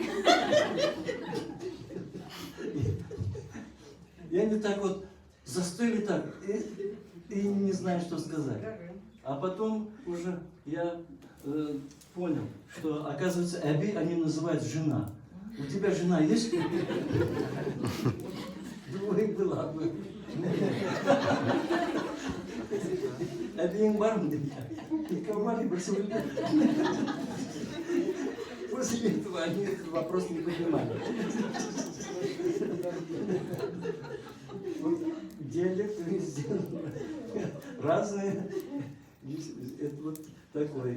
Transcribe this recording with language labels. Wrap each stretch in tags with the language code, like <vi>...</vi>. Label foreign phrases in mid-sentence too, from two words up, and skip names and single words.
<ru>И они так вот застыли так, и не знаю, что сказать. А потом уже я понял, что, оказывается, Аби они называют жена. У тебя жена есть? 2 была.</ru> <crh>Абиин бар мı dedi.</crh> <ru>Никого бросил. После этого они этот вопрос не поднимали. Вот диалекты везде разные. Это вот такое.</ru>